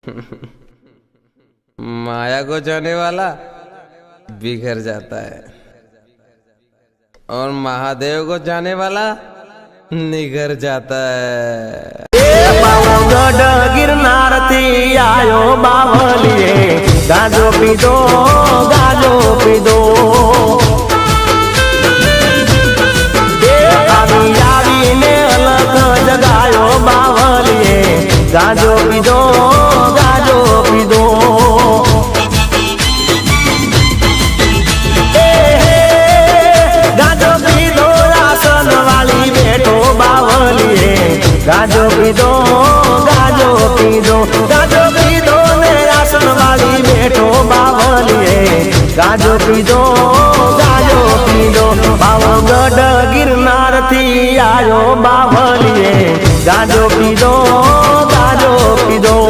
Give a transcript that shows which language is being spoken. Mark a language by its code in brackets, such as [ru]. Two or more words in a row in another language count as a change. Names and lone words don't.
[hi] माया को जाने वाला बिखर जाता है और महादेव को जाने वाला निगर जाता है। [gu] પાવાગઢ ગિરનાર થી આયો બાવલિએ ગાજો પીદો ગાજો પીદો આવી ને અલગ જગાયો બાવલિએ ગાજો પીદો ગાજો પીદો ગાજો પીદો આસન વાળી બેઠો બાવલિએ ગાજો પીદો ગાજો પીદો ગાજો પીદો ને આસન વાળી બેઠો બાવલિએ ગાજો પીદો ગાજો પીદો પાવાગઢ ગિરનાર થી આયો બાવલિએ ગાજો પીદો ગાજો પીદો